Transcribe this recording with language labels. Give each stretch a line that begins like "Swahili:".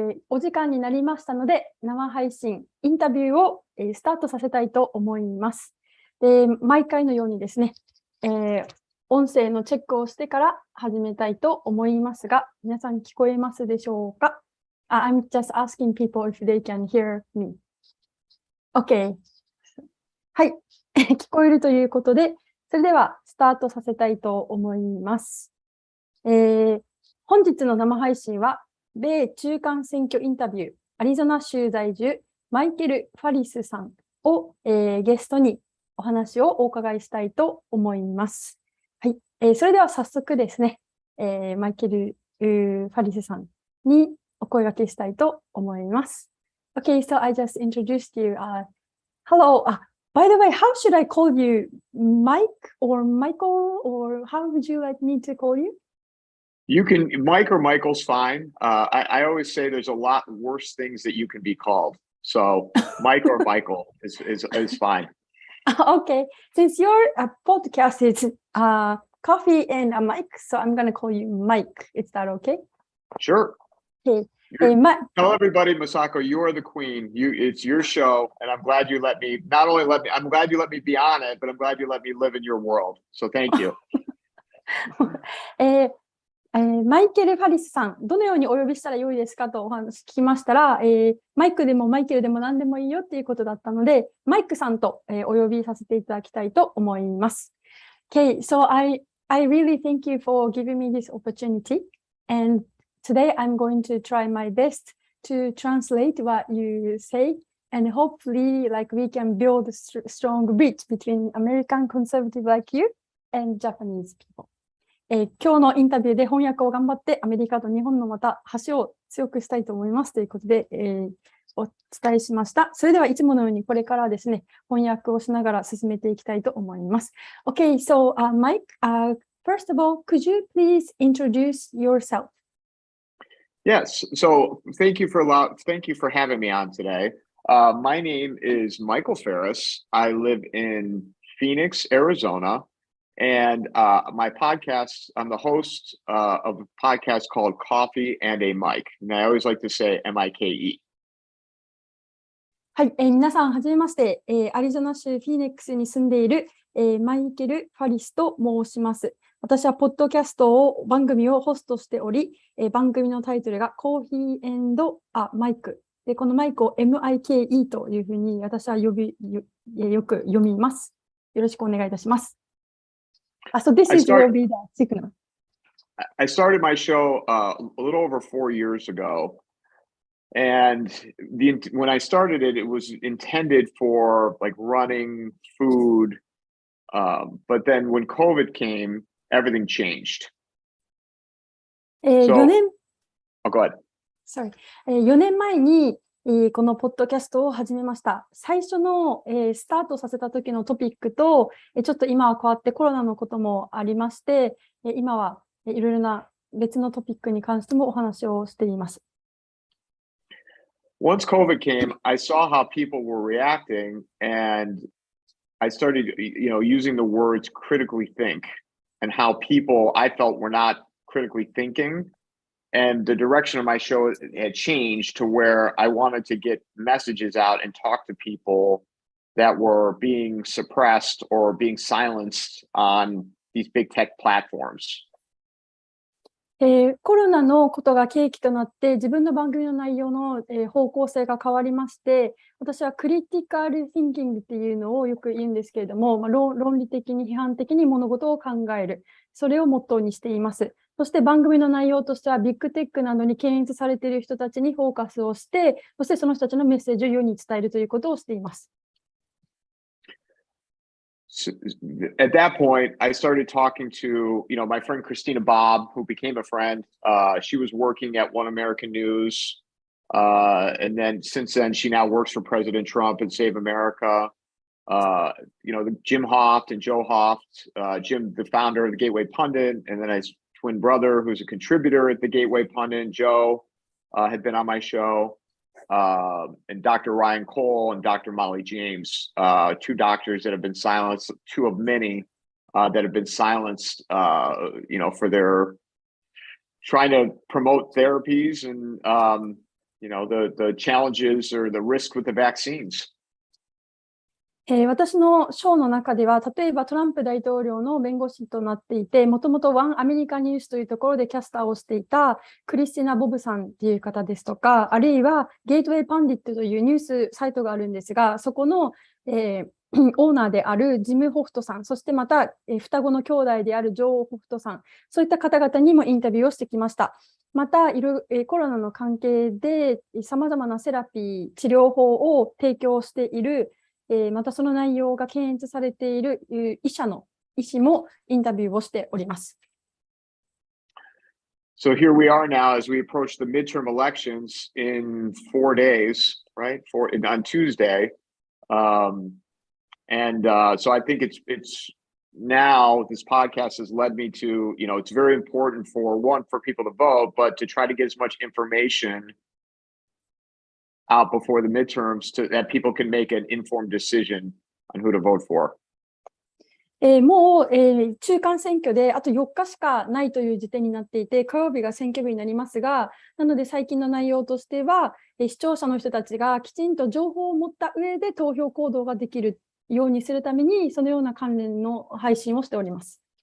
Japanese: お時間になりましたので、生配信、インタビューを、スタートさせたいと思います。で、毎回のようにですね、音声のチェックをしてから始めたいと思いますが、皆さん聞こえますでしょうか？
English: I'm just asking people if they can hear me. OK。
Japanese: はい、聞こえるということで、それではスタートさせたいと思います。本日の生配信は、米中間選挙インタビュー、アリゾナ州在住、マイケル・ファリスさんを、ゲストにお話をお伺いしたいと思います。はい、それでは早速ですね、マイケル・ファリスさんにお声掛けしたいと思います。
English: Okay, so I just introduced you. Hello. By the way, how should I call you? Mike or Michael, or how would you like me to call you? You can, Mike or Michael's fine. I always say there's a lot worse things that you can be called. So Mike or Michael is fine. Okay. Since your podcast is Coffee and a Mike, so I'm going to call you Mike. Is that okay? Sure. Okay. Tell everybody, Masako, you are the queen. It's your show, and I'm glad you let me. Not only let me, I'm glad you let me be on it, but I'm glad you let me live in your world. So thank you.
Japanese: マイケル・ファリスさん、どのようにお呼びしたらよいですかとお話聞きましたら、マイクでもマイケルでも何でもいいよっていうことだったので、マイクさんと、お呼びさせていただきたいと思います。
English: Okay, so I really thank you for giving me this opportunity, and today I'm going to try my best to translate what you say, and hopefully, like, we can build a strong bridge between American conservative like you and Japanese people.
Japanese: 今日のインタビューで翻訳を頑張ってアメリカと日本のまた橋を強くしたいと思いますということで、お伝えしました。それではいつものようにこれからですね、翻訳をしながら進めていきたいと思います。
English: Okay, so Mike, first of all, could you please introduce yourself? Yes, so thank you for having me on today. My name is Michael Farris. I live in Phoenix, Arizona.And my podcast, I'm the host of a podcast called Coffee and a Mike. And I always like to say MIKE.
Japanese: はい、皆さんはじめまして、アリゾナ州フィニックスに住んでいる、マイケル・ファリスと申します。私はポッドキャスト番組をホストしており、番組のタイトルがコーヒー&マイク。で、このマイクを MIKE というふうに私はよく読みます。よろしくお願いいたします。
English: So this will be the signal. I started my show a little over 4 years ago. And when I started it, it was intended for like running food. But then when COVID came, everything changed.
Japanese: 4年
English: go ahead. Sorry.
Japanese: 4年前にこのポッドキャストを始めました。最初の、スタートさせた時のトピックと、ちょっと今は変わってコロナのこともありまして、今はいろいろな別のトピックに関してもお話をしています。
English: Once COVID came, I saw how people were reacting, and I started, using the words critically think, and how people I felt were not critically thinking.And the direction of my show had changed to where I wanted to get messages out and talk to people that were being suppressed or being silenced on these big tech platforms.
Japanese: コロナのことが契機となって自分の番組の内容の、方向性が変わりまして、私はクリティカル・シンキングっていうのをよく言うんですけれども、論理的に批判的に物事を考える、それをモットーにしています。そして番組の内容としてはビッグテックなどに検閲されている人たちにフォーカスをして、そしてその人たちのメッセージを世に伝えるということをしています。
English: So at that point, I started talking to, my friend Christina Bob, who became a friend. She was working at One American News. And then since then, she now works for President Trump and Save America. Jim Hoft and Joe Hoft, Jim, the founder of the Gateway Pundit, and then his twin brother, who's a contributor at the Gateway Pundit, Joe. had been on my show, and Dr. Ryan Cole and Dr. Molly James, two doctors that have been silenced, two of many that have been silenced, for their trying to promote therapies and, the challenges or the risk with the vaccines.
Japanese: 私のショーの中では、例えばトランプ大統領の弁護士となっていて、もともとワンアメリカニュースというところでキャスターをしていたクリスティナ・ボブさんという方ですとか、あるいはゲートウェイ・パンディットというニュースサイトがあるんですが、そこの、オーナーであるジム・ホフトさん、そしてまた、双子の兄弟であるジョー・ホフトさん、そういった方々にもインタビューをしてきました。また、コロナの関係で様々なセラピー、治療法を提供しているまたその内容が検閲されている医師もインタビューをしております。
English: So here we are now as we approach the midterm elections in 4 days, right? On Tuesday. So I think it's now this podcast has led me to, it's very important for people to vote, but to try to get as much information out before the midterms that people can make an informed decision on who to vote for.
Japanese: もう、中間選挙であと4日しかないという時点になっていて、火曜日が選挙日になりますが、なので最近の内容としては、視聴者の人たちがきちんと情報を持った上で投票行動ができるようにするために、そのような関連の配信をしております。